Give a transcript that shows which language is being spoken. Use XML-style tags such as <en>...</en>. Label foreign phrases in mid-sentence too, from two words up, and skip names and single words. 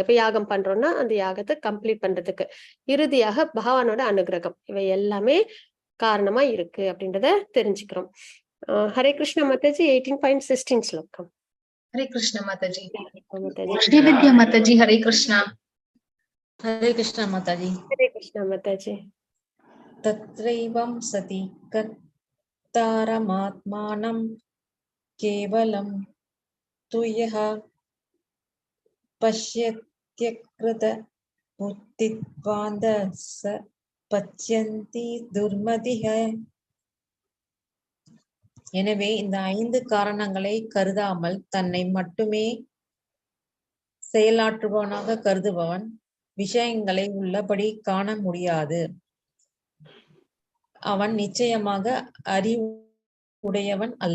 <ta>இப்ப யாகம் பண்றோம்னா அந்த யாகத்தை கம்ப்ளீட் பண்றதுக்கு, இறுதியாக பகவானோட அனுகிரகம், இவை எல்லாமே காரணமா இருக்கு அப்படின்றத தெரிஞ்சுக்கிறோம். ஹரே கிருஷ்ண மாதாஜி. 18.16 ஸ்லோகம். ஹரே கிருஷ்ண மாதாஜி. மாதாஜி. ஸ்ரீவித்யா மாதாஜி ஹரே கிருஷ்ணா.</ta> <hi>हरे कृष्ण माताजी।</hi> <ta>ஹரே கிருஷ்ண மாதாஜி.</ta> <sa>तत्रैवं सति कर्तारमात्मानं केवलं तु यः पश्यत्यकृत बुद्धित्वान् स पश्यन्ति दुर्मतिः।</sa> <ta>எனவே இந்த 5 காரணங்களை கருதாமல் தன்னை மட்டுமே செயலாற்றுபவனாக கருதுபவன் விஷயங்களை உள்ளபடி காண முடியாது. அவன் நிச்சயமாக அறிவுடையவன் அல்ல.</ta>